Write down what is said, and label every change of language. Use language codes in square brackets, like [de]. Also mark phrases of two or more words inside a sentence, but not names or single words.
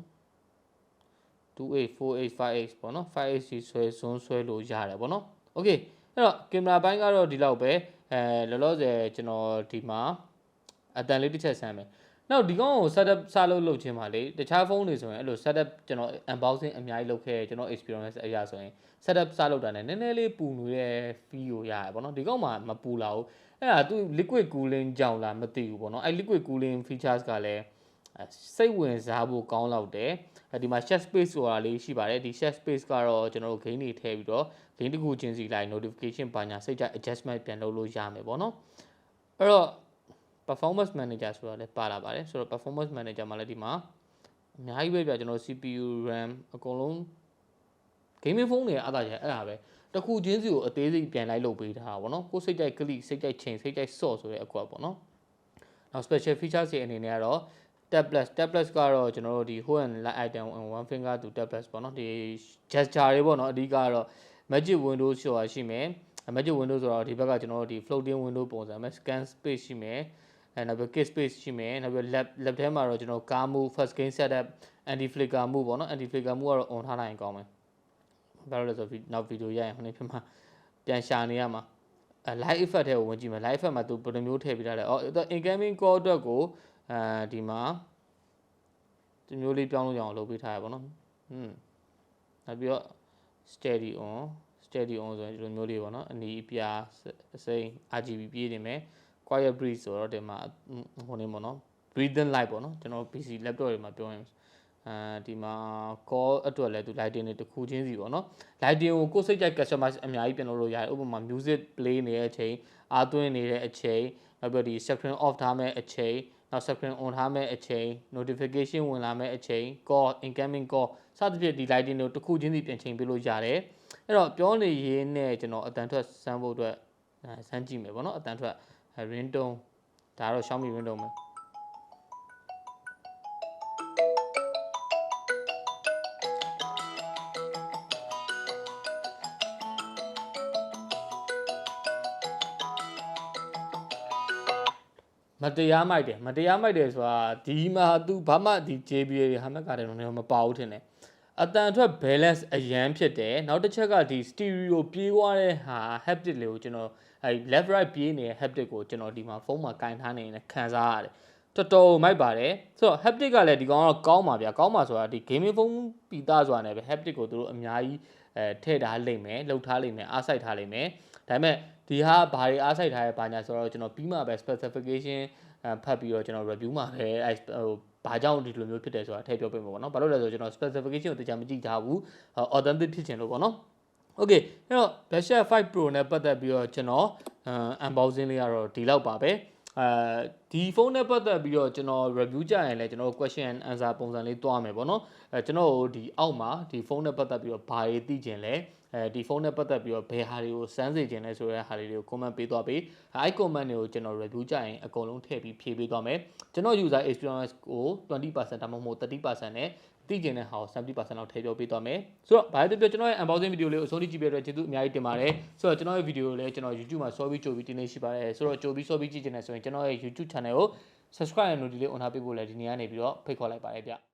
[my] 28 48 5x ပေါ့နော် 5x ဆွဲစွန်းဆွဲလို့ရတယ်ပေါ့နော် okay အဲ့တော့ကင်မရာပိုင်းကတော့ဒီလောက်ပဲလောလောဆယ်ကျွန်တော်ဒီမှာအတန်လေးတစ်ချက်ဆန်းမယ်နောက်ဒီကောင်ကို setup စ လုပ်ခြင်းပါလေတခြားဖုန်းတွေဆိုရင်အဲ့လို setup ကျွန်တော် unboxing အများကြီးလုပ်ခဲ့ကျွန်တော် experience အရာဆိုရင် setup စလုပ်တာနဲ့နည်းနည်းလေးပူနေတဲ့ feel ကိုရရပေါ့နော်ဒီကောင်မှာမပူလာဘူးအဲ့ဒါသူ [en] liquid cooling [my] ကြောင့်လားမသိဘူးပေါ့နော်အဲ့ [en] liquid cooling features [my] ကလည်းစိတ်ဝင်စားဖို့ကောင်းလောက်တယ်ဒီမှာ [en] chat space [my] ဆိုတာလေးရှိပါတယ်ဒီ [en] chat space [my] ကတော့ကျွန်တော်တို့ gain တွေထည့်ပြီးတော့ gain တစ်ခုချင်းစီလိုက် notification ပါညာစိတ်ကြ adjustment ပြန်လုပ်လို့ရမယ်ပေါ့နော်အဲ့တော့ [en] performance manager [my] ဆိုတာလည်းပါလာပါတယ်ဆိုတော့ [en] performance manager [my] မှာလည်းဒီမှာအများကြီးပဲပြကျွန်တော် [en] CPU RAM [my] အကုန်လုံး [en] gaming phone [my] တွေအားသာကြအဲ့ဒါပဲတခုချင်းစီကိုအသေးစိတ်ပြန်လိုက်လုပ်ပေးထားတာပေါ့နော်ကိုစိတ်ကြိုက် click စိတ်ကြိုက် chain စိတ်ကြိုက် sort ဆိုတဲ့အကွက်ပေါ့နော်နောက် [en] special features [my] တွေအနေနဲ့ကတော့ [en] tab plus [my] ကတော့ကျွန်တော်တို့ဒီ [en] hold and light item in one finger to tab plus [my] ပေါ့နော်ဒီ gesture တွေပေါ့နော်အဓိကတော့ [en] magic window [my] ဆိုတာရှိမယ် [en] magic window [my] ဆို တော့ဒီဘက်ကကျွန်တော်တို့ဒီ [en] floating window [my] ပုံစံပဲ [en] scan space [my] ရှိမယ်နောက်ပြီး [en] kit space [my] ရှိမယ်နောက်ပြီး lab ထဲမှာတော့ကျွန်တော် [en] car move first gain setup anti flicker move [my] ပေါ့နော် [en] anti flicker move [my] ကတော့ on ထားလိုက်ရင်ကောင်းမယ်ဘာလို့လဲဆိုတော့နောက်ဗီဒီယိုရရင်ဟိုနေ့ဖြစ်မှာပြန်ရှာနေရမှာ [en] light effect [my] ထဲကိုဝင်ကြည့်မယ် [en] light effect [my] မှာသူဘယ်လိုမျိုးထည့်ပေးထားလဲ [en] incoming call [my] အတွက်ကိုဒီမှာဒီမျိုးလေးပြောင်းလို့ရအောင်လုပ်ပေးထားရပါတော့နောက်ပြီးတော့ [en] steady on [my] ဆိုရင်ဒီလိုမျိုးလေးပေါ့နော်အနီး အပြာအစိမ်း RGB ပြေးနေမယ် [en] quiet breeze [my] ဆိုတော့ဒီမှာဟိုနေပေါ့နော် [en] breathing light [my] ပေါ့နော်ကျွန်တော် [en] PC laptop [my] တွေမှာပြောရင်ဒီမှာ call အတွက်လည်းသူ lighting တွေတစ်ခုချင်းစီပေါ့နော် lighting ကိုကိုယ်စိတ်ကြိုက် customize အများကြီးပြင်လို့ရတယ်ဥပမာ [en] music play [my] နေတဲ့အချိန်အားသွင်းနေတဲ့အချိန်နောက်ပြီးဒီ [en] screen off [my] ထားမဲ့အချိန်နောက် [en] screen on [my] ထားမဲ့အချိန် notification ဝင်လာမဲ့အချိန် [en] call incoming call [my] စသဖြင့်ဒီ lighting တွေကိုတစ်ခုချင်းစီပြင်ချိန်ပေးလို့ရတယ်အဲ့တော့ပြောနေရင်းနဲ့ကျွန်တော်အတန်ထွက်စမ်းဖို့အတွက်စမ်းကြည့်မယ်ပေါ့နော်အတန်ထွက် ringtone ဒါတော့ Xiaomi ringtone ပဲ မတရားမိုက်တယ်ဆိုတာဒီမှာသူဘာမှဒီ JBL တွေဟာမကာတယ်တော့မပါ ဘူးထင်တယ်အတန်အတွက် balance အရန်ဖြစ်တယ်နောက်တစ်ချက်ကဒီ stereo ပြေးသွားတဲ့ဟာ haptic လေးကိုကျွန်တော် [en] left right [my] ပြေးနေတဲ့ haptic ကိုကျွန်တော်ဒီမှာဖုန်းမှာကင်ထားနေနေခံစားရတယ်တော်တော်မိုက်ပါတယ်ဆိုတော့ haptic ကလည်းဒီကောင်ကတော့ကောင်းပါဗျာကောင်းပါ ဆိုတာဒီ [en] gaming phone [my] ပီတာဆိုတာနဲ့ပဲ haptic ကိုသူတို့အများကြီးထည့်ထားလိမ့်မယ်လှုပ်ထားလိမ့်မယ်အားစိုက်ထားလိမ့်မယ်ဒါပေမဲ့ဒီဟာဘာတွေအားစိုက်ထားရဲဘာညာဆိုတော့ကျွန်တော်ပြီးမှပဲ specification ဖတ်ပြီးတော့ကျွန်တော် review မှာပဲဘာကြောင့်ဒီလိုမျိုးဖြစ်တယ်ဆိုတာထည့်ပြော ပေးမှာပေါ့နော်ဘာလို့လဲဆိုတော့ကျွန်တော် specification ကိုတခြားမကြည့်ထားဘူး authentic ဖြစ်ချင်လို့ပေါ့နော် okay အဲ့တော့ Blackshot 5 Pro နဲ့ပတ်သက်ပြီးတော့ကျွန်တော်unboxing လေးကတော့ဒီလောက်ပါပဲဒီဖုန်းနဲ့ပတ်သက်ပြီးတော့ကျွန် တော် review ကြရင်လည်းကျွန်တော် [en] question and answer [my] ပုံစံလေးတွားမယ်ပေါ့နော်ကျွန်တော်ဒီအောက်မှာဒီဖုန်းနဲ့ပတ်သက်ပြီးတော့ဘာတွေသိချင်လဲဒီဖုန်းနဲ့ပတ် သက်ပြီးတော့ဘယ်ဟာတွေကိုစမ်းစေချင်လဲဆိုတဲ့ဟာတွေကို comment ပေးသွားပေးအဲ့ comment တွေကိုကျွန်တော် review ကြရင်အကုန်လုံးထည့်ပြီးဖြည့်ပေးသွားမယ်ကျွန်တော် [en] user experience [my] ကို 20% ဒါမှမဟုတ် 30% နဲ့သိကျင်တဲ့ဟာကို 70% လောက်ထည့်ပြောပေးသွားမယ်ဆိုတော့ဘာလို့ပြောကျွန်တော်ရဲ့ [en] unboxing video [my] လေးကိုအဆုံးထိကြည့်ပေးတဲ့ကျေးဇူးအများကြီးတင်ပါတယ်ဆိုတော့ကျွန်တော်ရဲ့ video ကိုလည်းကျွန်တော် YouTube မှာစောပြီးကြိုပြီးတင်နေရှိပါတယ်ဆိုတော့ကြိုပြီးစောပြီးကြည့်ချင်တယ်ဆိုရင်ကျွန်တော်ရဲ့ YouTube channel ကို subscribe နဲ့ notification ကို on ထားပေးဖို့လည်းဒီနေ့ကနေပြီးတော့ဖိတ်ခေါ်လိုက်ပါတယ်ဗျ